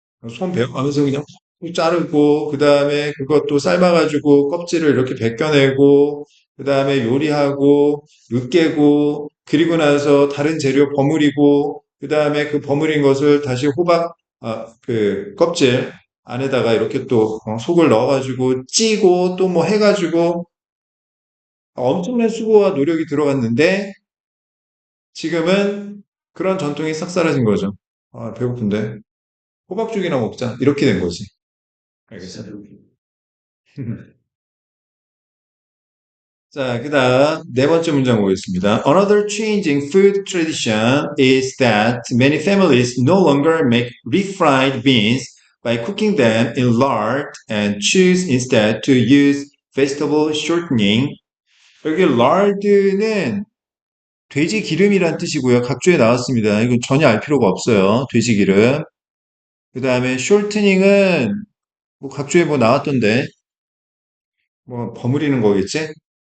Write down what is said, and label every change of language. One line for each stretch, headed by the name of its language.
Korean: 손 베어가면서 그냥 훅 자르고 그 다음에 그것도 삶아가지고 껍질을 이렇게 벗겨내고 그 다음에 요리하고 으깨고 그리고 나서 다른 재료 버무리고 그 다음에 그 버무린 것을 다시 호박 그 껍질 안에다가 이렇게 또 속을 넣어가지고 찌고 또 뭐 해가지고 엄청난 수고와 노력이 들어갔는데 지금은 그런 전통이 싹 사라진 거죠. 아, 배고픈데 호박죽이나 먹자 이렇게 된 거지. 알겠어. 자, 그다음 네 번째 문장 보겠습니다.
English: Another change in food tradition is that many families no longer make refried beans by cooking them in lard and choose instead to use vegetable shortening.
Korean: 여기 lard는 돼지 기름이란 뜻이고요. 각주에 나왔습니다. 이건 전혀 알 필요가 없어요. 돼지 기름. 그 다음에 shortening은 뭐 각주에 뭐 나왔던데 뭐 버무리는 거겠지?